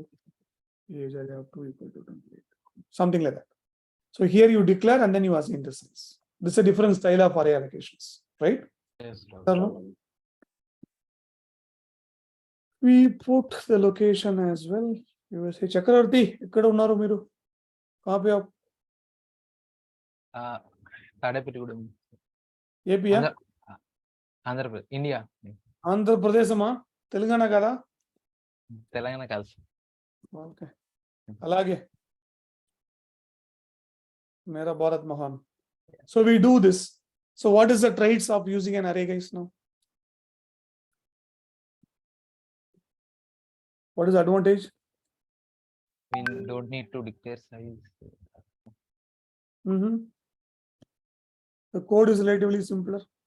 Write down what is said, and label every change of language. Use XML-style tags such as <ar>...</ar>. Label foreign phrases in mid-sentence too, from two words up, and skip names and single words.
<en>Age array of 2 equal to 28. Something like that. So here you declare and then you assign the size. This is a different style of array allocations, right? Yes, Raghu. We put the location as well. You will say Chakravarti,</en> <te>ఇక్కడ ఉన్నారు మీరు.</te> <hi>कहाँ पे आप? Tadepattigudem. AP ya? Andhra Pradesh, India.</hi> <te>ఆంధ్రప్రదేశ్ మా? తెలంగాణ కదా? తెలంగాణ కలిసి. ఓకే. అలాగే.</te> <hi>मेरा भारत महान.</hi> <en>So we do this. So what is the traits of using an array, guys, now? What is the advantage? We don't need to declare size. The code is relatively simpler.</en>